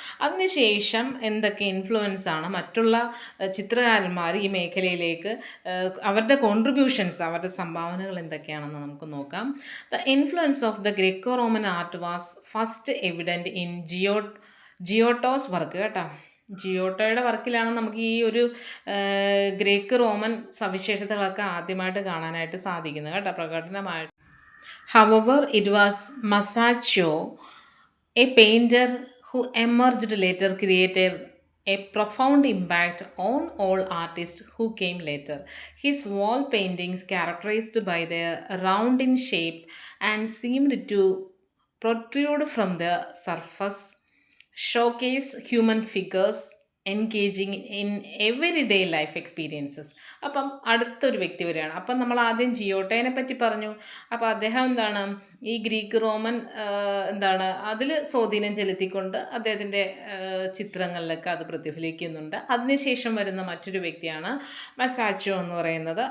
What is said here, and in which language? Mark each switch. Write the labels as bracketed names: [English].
[Malayalam] അതിനുശേഷം എന്തൊക്കെ ഇൻഫ്ലുവൻസ് ആണ് മറ്റുള്ള ചിത്രകാരന്മാർ ഈ മേഖലയിലേക്ക്, അവരുടെ കോൺട്രിബ്യൂഷൻസ്, അവരുടെ സംഭാവനകൾ എന്തൊക്കെയാണെന്ന് നമുക്ക് നോക്കാം. [English] The influence of the Greco Roman art was first evident in Giotto's work കേട്ടോ. [Malayalam] ജിയോട്ടോയുടെ വർക്കിലാണ് നമുക്ക് ഈ ഒരു ഗ്രീക്ക് റോമൻ സവിശേഷതകളൊക്കെ ആദ്യമായിട്ട് കാണാനായിട്ട് സാധിക്കുന്നത് കേട്ടോ, പ്രകടനമായിട്ട്. [English] However, it was Masaccio, a painter who emerged later, created a profound impact on all artists who came later. His wall paintings, characterized by their round in shape and seemed to protrude from the surface, showcased human figures engaging in every day life experiences. [Malayalam] അപ്പം അടുത്തൊരു വ്യക്തി വരികയാണ്. അപ്പം നമ്മൾ ആദ്യം ജിയോട്ടോയെ പറ്റി പറഞ്ഞു. അപ്പോൾ അദ്ദേഹം എന്താണ്, ഈ ഗ്രീക്ക് റോമൻ എന്താണ് അതിൽ സ്വാധീനം ചെലുത്തിക്കൊണ്ട് അദ്ദേഹത്തിൻ്റെ ചിത്രങ്ങളിലൊക്കെ അത് പ്രതിഫലിക്കുന്നുണ്ട്. അതിനുശേഷം വരുന്ന മറ്റൊരു വ്യക്തിയാണ് മസാച്ചോ എന്ന് പറയുന്നത്.